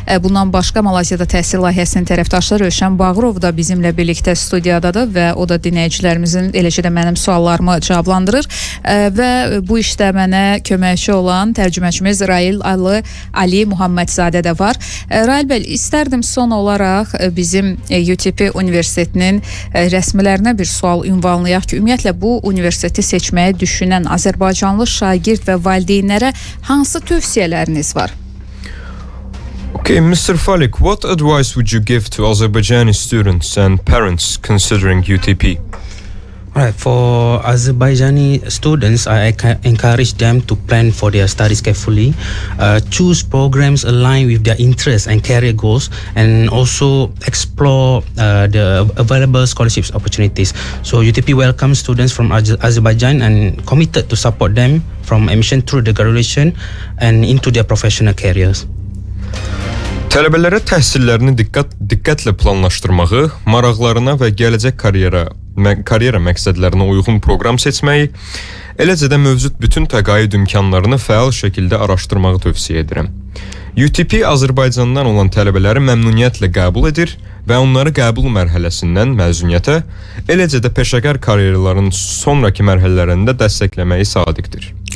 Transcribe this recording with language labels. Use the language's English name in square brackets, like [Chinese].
[Azerbaijani] Bundan başqa Malayziyada təhsil layihəsinin tərəfdaşı Rövşən Bağırov da bizimlə birlikdə studiyadadır və o da dinləyicilərimizin, eləcə də mənim suallarımı cavablandırır və bu işdə mənə köməkçi olan tərcüməçimiz Rail Ali Muhammedzadə də var. Rail bəy, istərdim son olaraq bizim UTP Universitetinin rəsmilərinə bir sual ünvanlayaq ki, ümumiyyətlə bu universiteti seçməyi düşünən Azərbaycanlı şagird və valideynlərə hansı tövsiyələriniz var? [English] Okay, Mr. Falik, what advice would you give to Azerbaijani students and parents considering UTP? Right, for Azerbaijani students, I encourage them to plan for their studies carefully, choose programs aligned with their interests and career goals, and also explore the available scholarships opportunities. So UTP welcomes students from Azerbaijan and committed to support them from admission through the graduation and into their professional careers. [Azerbaijani] Tələbələrə təhsillərini diqqətlə planlaşdırmağı, maraqlarına və gələcək karyera məqsədlərinə uyğun proqram seçməyi, eləcə də mövcud bütün təqaüd imkanlarını fəal şəkildə araşdırmağı tövsiyə edirəm. UTP Azərbaycandan olan tələbələri məmnuniyyətlə qəbul edir və onları qəbul mərhələsindən məzuniyyətə, eləcə də peşəkar karyeraların sonraki mərhələlərində dəstəkləməyi sadiqdir.